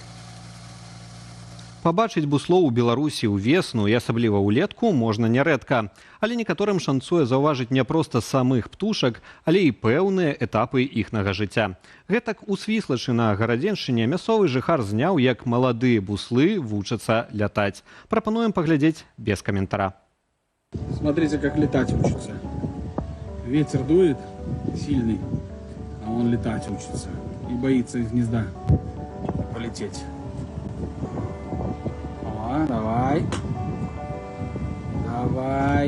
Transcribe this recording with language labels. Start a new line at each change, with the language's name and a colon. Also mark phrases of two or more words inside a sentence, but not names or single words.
Belarusian: Пабачыць буслоў у Беларусі ўвесну і асабліва ўлетку можна нярэдка. Але некаторым шанцуе заўважыць не проста самых птушак, але і пэўныя этапы іхнага жыцця. Гэтак у Свіслачы на Гарадзеншчыне мясцовы жыхар зняў, як маладыя буслы вучацца лятаць. Прапануем паглядзець без каментара.
Russian: Смотрите, как летать учится. Ветер дует сильный, а он летать учится. И боится из гнезда полететь. Давай. Давай.